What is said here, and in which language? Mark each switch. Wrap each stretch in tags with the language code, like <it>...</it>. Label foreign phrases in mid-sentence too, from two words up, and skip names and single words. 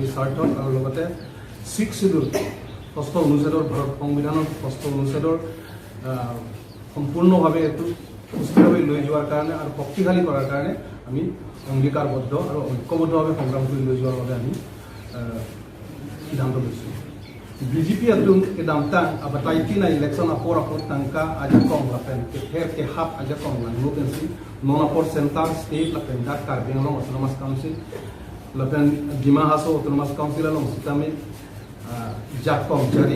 <as>স্বাৰ্থত আৰু লগতে 6 শিডিউল 6ষ্ঠ অনুচ্ছেদৰ ভাৰত সংবিধানৰ 6ষ্ঠ অনুচ্ছেদৰ সম্পূৰ্ণভাৱে এইটো সুস্থভাৱে লৈ যোৱাৰ কাৰণে আৰু শক্তিশালী কৰাৰ কাৰণে আমি অংগীকাৰবদ্ধ আৰু ঐক্যবদ্ধভাৱে সংগ্ৰাম কৰি লৈ যোৱাৰ বাবে আমি সিদ্ধান্ত লৈছোঁ</as> <mjw>BJP atung ke damtang abatai na election apor tangka aja kong lapen ke hap aja kong lang lokensi non apor central state lapen dak Karbi Anglong Autonomous Council lapen Dimahaso Autonomous Council along sitame jakong jari</mjw>